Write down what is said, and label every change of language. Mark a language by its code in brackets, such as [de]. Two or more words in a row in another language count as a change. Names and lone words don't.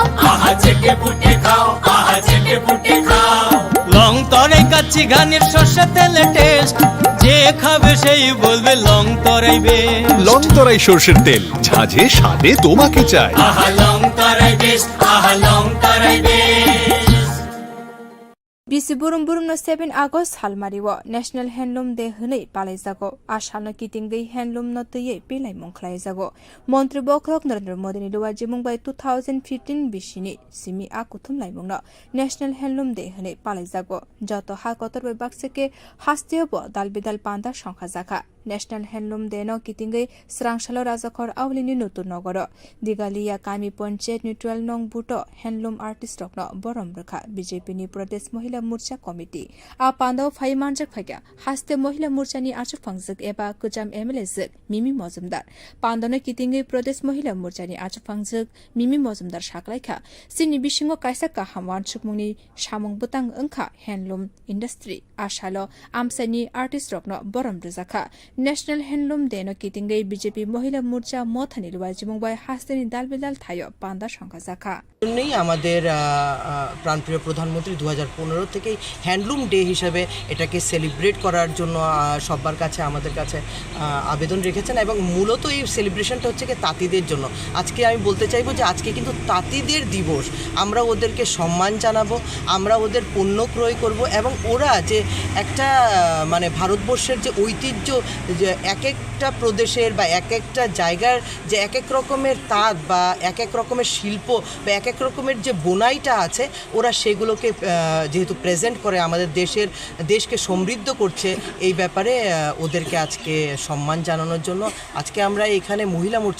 [bn] আহা চেটে পুটে খাও, আহা চেটে পুটে খাও। লং তরাই কাচ্চি ঘানির সর্ষে তেলে টেস্ট, যে খাবে সেই বলবে লং তরাই বেশ। লং তরাই সর্ষের তেল, ঝাঁঝে স্বাদে তোমাকে চাই। আহা লং তরাই বেশ, আহা লং তরাই বেশ। [trp] Bisi burum burum no 7 August halmariwo National Handloom Day hwnei palaijago ashalno kitingdei handloom no tei pelai mongkhlaijago Montri Bokrok Narendra Modi ni duwa jimung bai 2015 bisini simi akuthum laimungno National Handloom Day hwnei palaijago joto ha kotor bai bakseke hastiobo dalbidal panda সংখ্যা জাখা National Handloom Day no kitingei srangshalo rajakor awlini nutun nogoro digalia kami panchayat neutral nong buto handloom artist rokno borom rakha BJP ni Pradesh Mahila Murcha Committee a pandao phai manjak phagya haste Mahila Murcha ni achuk phangjak eba kujam MLA zik Mimi Mozumdar pandano kitingei Pradesh Mahila Murcha ni achuk phangjak Mimi Mozumdar saklaikha sini bisingo kaisa kahamwan chukmungni samung butang engkha [en] handloom industry [trp] ashalo amsani artist rokno borom rakha National Handloom Day no kitingei BJP Mahila Murcha mothani luwajimungbai hasteni dalbedal thayo panda সংখ্যা জাখা [bn] জন্যই আমাদের প্রাণপ্রিয় প্রধানমন্ত্রী 2015 থেকেই হ্যান্ডলুম ডে হিসেবে এটাকে সেলিব্রেট করার জন্য সবার কাছে আমাদের কাছে আবেদন রেখেছেন এবং মূলত এই সেলিব্রেশনটা হচ্ছে কি তাঁতিদের জন্য। আজকে আমি বলতে চাইবো যে আজকে কিন্তু তাঁতিদের দিবস, আমরা ওদেরকে সম্মান জানাবো, আমরা ওদের পণ্য ক্রয় করব এবং ওরা যে একটা মানে ভারতবর্ষের যে ঐতিহ্য, যে এক একটা প্রদেশের বা এক একটা জায়গার যে এক এক রকমের তাঁত বা এক এক রকমের শিল্প বা এক এক রকমের যে বোনাইটা আছে, ওরা সেগুলোকে যেহেতু প্রেজেন্ট করে আমাদের দেশকে সমৃদ্ধ করছে, এই ব্যাপারে ওদেরকে আজকে সম্মান জানানোর জন্য আজকে আমরা এখানে মহিলা মোর্চা।